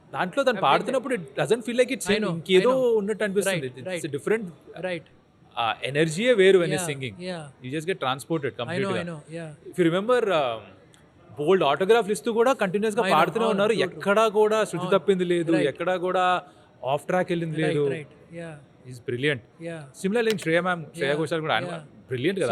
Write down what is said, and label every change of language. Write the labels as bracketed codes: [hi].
[te] దాంట్లో తను పాడుతున్నప్పుడు [en] it doesn't feel like it's [te] ఇంకేదో ఉన్నట్టు అనిపిస్తుంది. [en] It's a different right [te] ఎనర్జీయే వేరు [en] when you're singing. You just get transported completely. I know. If you remember [te] బోల్డ్ ఆటోగ్రాఫ్లు ఇస్తూ కూడా కంటిన్యూస్ గా పాడుతూనే ఉన్నారు. ఎక్కడా కూడా శృతి తప్పింది లేదు, ఎక్కడా కూడా ఆఫ్ ట్రాక్ వెళ్ళింది లేదు. [en] Is brilliant. [te] Similar like Shreya Ghoshal కూడా బ్రిలియంట్ కదా.